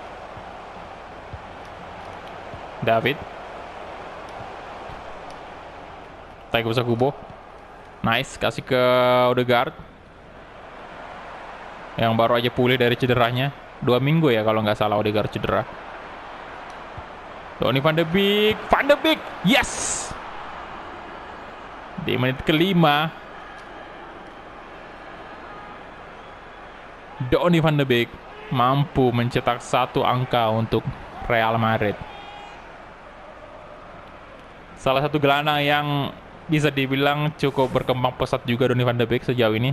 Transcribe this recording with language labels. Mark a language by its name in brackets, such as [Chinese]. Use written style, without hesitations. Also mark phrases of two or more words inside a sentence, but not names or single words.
[Indonesian] David, tarik besar Kubo, nice, kasih ke Odegaard yang baru aja pulih dari cederanya, 2 minggu ya kalau nggak salah Odegaard cedera. Donny van de Beek, yes, di menit kelima Donny van de Beek mampu mencetak 1 angka untuk Real Madrid. Salah satu gelandang yang bisa dibilang cukup berkembang pesat juga Donny van de Beek sejauh ini.